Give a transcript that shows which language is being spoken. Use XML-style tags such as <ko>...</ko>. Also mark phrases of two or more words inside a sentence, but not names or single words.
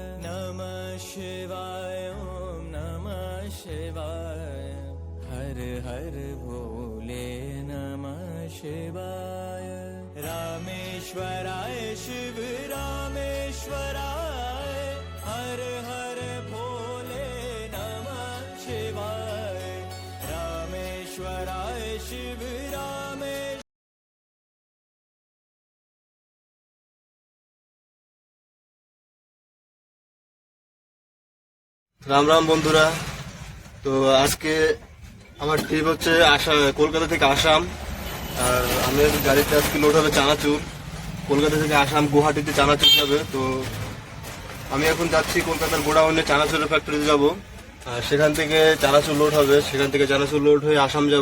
<sa>ॐ नमः शिवाय हर हर भोले नमः शिवाय रामेश्वराय शिव रामेश्वराय हर हर भोले नमः शिवाय रामेश्वराय शिव रामेश्वराय।</sa> <bn>রাম রাম বন্ধুরা। তো আজকে আমার ট্রিপ হচ্ছে কলকাতা থেকে আসাম। আর আমার গাড়িতে আজকে লোড হবে চানাচুর। কলকাতা থেকে আসাম গুয়াহাটিতে চানাচুর যাবে। তো আমি এখন যাচ্ছি কলকাতার গোডাউনে চানাচুরের ফ্যাক্টরিতে যাব। সেখান থেকে চানাচুর লোড হবে, সেখান থেকে চানাচুর লোড হয়ে আসাম যাব।</bn>